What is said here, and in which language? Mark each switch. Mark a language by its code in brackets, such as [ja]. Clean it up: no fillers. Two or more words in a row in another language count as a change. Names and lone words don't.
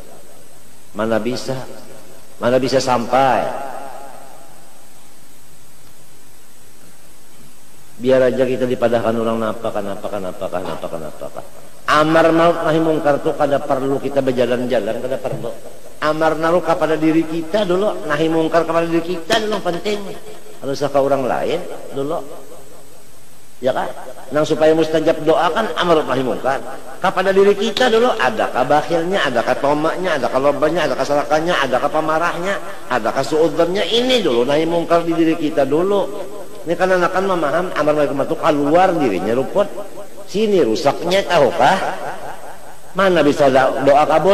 [id] Mana bisa sampai. [bjn] Biar aja kita dipadahkan orang napa. Amar ma'ruf nahi mungkar tuh kada perlu kita berjalan-jalan, kada perlu. [id] Amar ma'ruf kepada diri kita dulu, nahi mungkar kepada diri kita dulu penting. Harus ke orang lain dulu. Ya kan? [bjn] Nang supaya mustajab doa kan amar nahi mungkar. [id] Kepada diri kita dulu, adakah bakhilnya, adakah tomaknya, adakah lobanya, adakah sarakannya, adakah pemarahnya, adakah suudzannya, ini dulu nahi mungkar di diri kita dulu. Ini kan anak-anak memaham amar nahi mungkar itu keluar dirinya ruput. [bjn] Sini rusaknya tahukah? Mana bisa doa kabul?